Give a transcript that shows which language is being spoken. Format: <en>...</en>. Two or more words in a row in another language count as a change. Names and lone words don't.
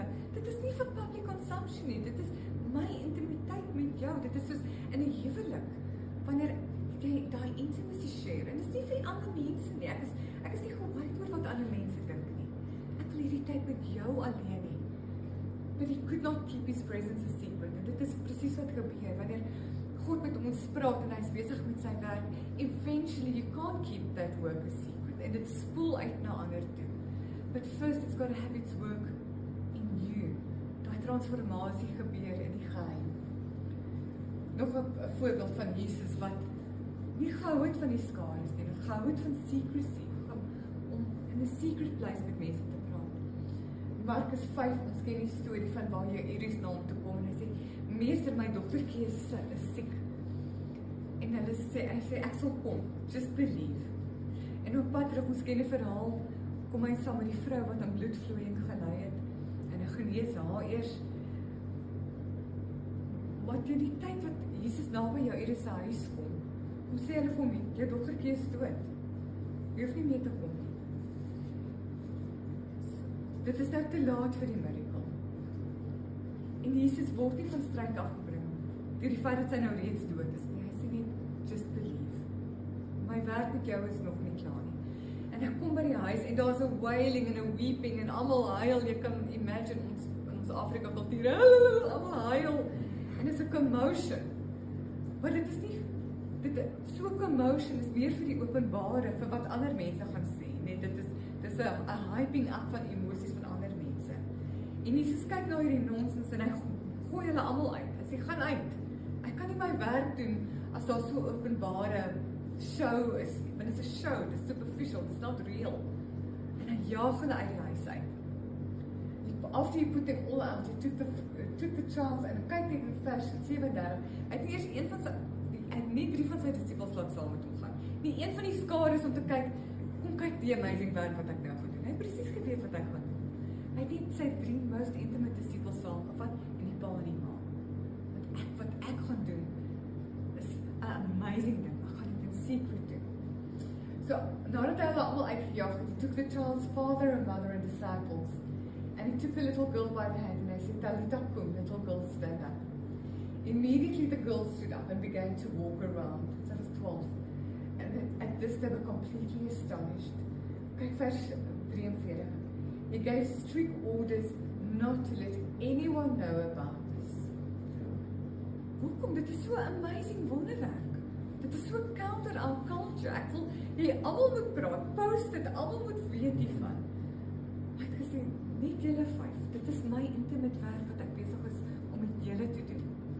<af>Dit is nie vir</af> <en>public consumption</en> <af>nie, dit is my intimiteit met jou, dit is soos in 'n huwelik, wanneer jy daai</af> <en>intimacy share,</en> <af>en dit is nie vir die ander mense nie, ek is nie geworried oor wat ander mense dink nie, ek wil hierdie tyd met jou alleen nie,</af> <en>but he could not keep his presence a secret,</en> <af>en dit is presies wat gebeur, wanneer God met ons praat en hy is besig met sy werk,</af> <en>eventually you can't keep that work a secret,</en> <af>en dit spoel uit na ander toe,</af> <en>but first it's got to have its work in you,</en> <af>daai transformasie gebeur in die geheim. Nog 'n voorbeeld van Jesus wat nie gehou het van die skares nie, wat gehou het van secrecy, om in 'n</af> <en>secret place</en> <af>met mense te praat. Markus 5, ons ken die storie van waar Jairus na hom toe kom en hy sê, meester, my dogtertjie is siek. En hy sê, ek sal kom,</af> <en>just believe.</en> <af>En op pad terug, ons ken die verhaal, kom hy saam met die vrou wat aan bloedvloeiing gelei het, en hy genees haar eers. Maar teen die tyd wat Jesus naby Jairus se huis kom sê hulle vir hom, jou dogtertjie is dood. Jy hoef nie meer te kom nie. Dit is nou te laat vir die miracle. En Jesus word nie van stryd afgebring deur die feit dat sy nou reeds dood is nie. Hy sê net,</af> <en>just believe.</en> <af>My werk met jou is nog nie klaar nie. En hy kom by die huis en daar's 'n wailing en 'n weeping en almal huil. Jy kan imagine ons Afrika kultuur, almal huil. En dit is 'n commotion. Maar dit is nie so commotion is meer vir die openbare, vir wat ander mense gaan sê. Nee, dit is 'n</af> <en>hyping up</en> <af>van emosies van ander mense. En Jesus kyk na hierdie nonsens en hy gooi hulle almal uit. Hy sê, gaan uit. Ek kan nie my werk doen as daar so openbare show is nie. Want dit is 'n show, dit is superficial,</af> <en>it's not real.</en> <af>En hy jaag hulle uit die huis uit.</af> <en>After he put them all out, he took the child</en> <af>en kyk net in vers 37. Hy het eers een van sy nie 3 van sy disippels laat saam met hom gaan. Nie een van die skares om te kyk, kom kyk die amazing werk wat ek nou gaan doen. Hy het presies geweet wat hy gaan doen. Hy het net sy 3</af> <en>most intimate</en> <af>disippels saamgevat en die pa en die ma. Wat ek gaan doen is 'n amazing ding. Ek gaan dit in secret doen. So, nadat hy hulle almal uitgejaag het,</af> <en>he took the child's father and mother and disciples, and he took the little girl by the hand and he said,</en> <arc>Talitha kum,</arc> <en>little girl, stand up. Immediately the girl stood up and began to walk around. So that was 12. And at this they were completely astonished.</en> <af>Kyk vers 43.</af> <en>He gave strict orders not to let anyone know about this.</en> <af>Hoekom? Dit is so 'n amazing wonderwerk. Dit is so</af> <en>counter our culture.</en> <af>Ek wil jy almal moet praat, post dit, almal moet weet hiervan. Hy het gesê, net julle 5. Dit is my intimate werk wat ek besig is om met julle te doen.</af>